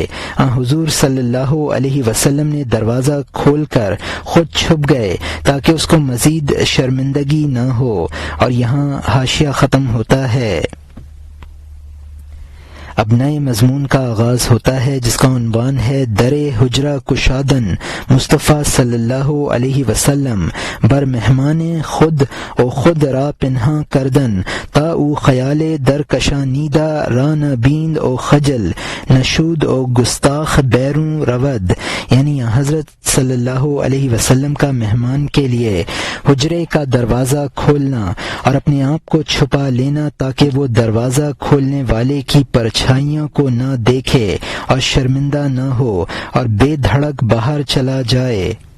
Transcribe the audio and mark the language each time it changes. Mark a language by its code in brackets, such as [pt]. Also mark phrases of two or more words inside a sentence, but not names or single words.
[ur] حضور صلی اللہ علیہ وسلم نے دروازہ کھول کر خود چھپ گئے تاکہ اس کو مزید شرمندگی نہ ہو۔ اور یہاں حاشیہ ختم ہوتا ہے۔ اب نئے مضمون کا آغاز ہوتا ہے جس کا عنوان ہے [fa] در حجرہ کشادن مصطفیٰ صلی اللہ علیہ وسلم بر مہمان خود و خود را پنہاں کردن تا او خیال در کشانیدہ را نہ بیند و خجل نشود و گستاخ بیرون رود، [ur] یعنی حضرت صلی اللہ علیہ وسلم کا مہمان کے لیے حجرے کا دروازہ کھولنا اور اپنے آپ کو چھپا لینا تاکہ وہ دروازہ کھولنے والے کی پرچھائیوں کو نہ دیکھے اور شرمندہ نہ ہو اور بے دھڑک باہر چلا جائے۔